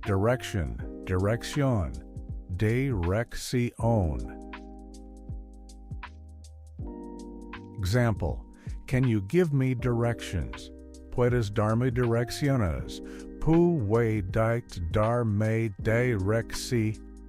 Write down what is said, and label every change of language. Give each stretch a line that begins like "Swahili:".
English: Direction, dirección, dirección. Example, can you give me directions?
Spanish: ¿Puedes darme direcciones? ¿Puedes darme direcciones?